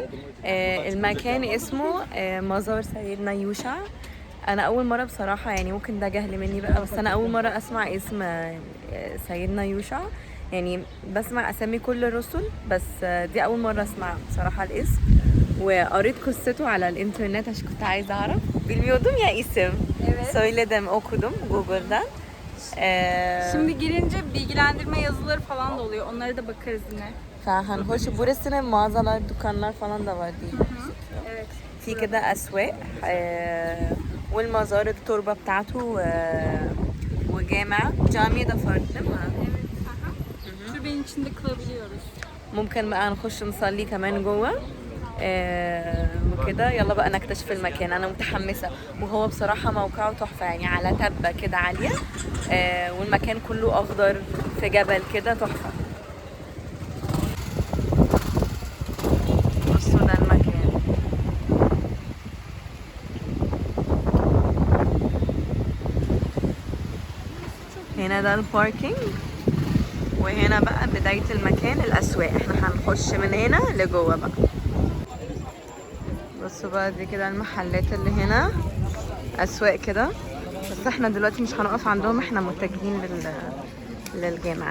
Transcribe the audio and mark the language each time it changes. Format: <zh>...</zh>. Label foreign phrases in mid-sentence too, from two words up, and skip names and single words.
<ar>المكان اسمه مزار سيدنا يوشع. انا اول مره بصراحه يعني ممكن ده جهل مني بقى بس انا اول مره اسمع اسم سيدنا يوشع. يعني بسمع اسامي كل الرسل بس دي اول مره اسمع بصراحه الاسم. وقريت قصته على الانترنت عشان كنت عايزه اعرف</ar> <tr>Bilmiyordum ya isim. Evet. Söyledim, okudum Google'dan. Şimdi girince bilgilendirme yazıları falan da oluyor. Onlara da bakarız yine. فهن hoş burası ne mağazalar, dükkanlar falan da var değil mi? Evet.</tr> <ar>في كده أسواق والمزار التربة بتاعته وجامع جامع ده فرد</ar> <tr>değil mi? Evet. Türbenin içinde kalabiliyoruz.</tr> <ar>ممكن بقى نخش نصلي كمان جوه وكده يلا بقى نكتشف المكان انا متحمسه وهو بصراحه موقعه تحفه يعني على تبه كده عاليه والمكان كله اخضر في جبل كده تحفه بصوا ده المكان هنا ده الباركينج وهنا بقى بداية المكان الأسواق احنا هنخش من هنا لجوه بقى بصوا بقى دي كده المحلات اللي هنا أسواق كده بس احنا دلوقتي مش هنقف عندهم احنا متجهين للجامعة</ar>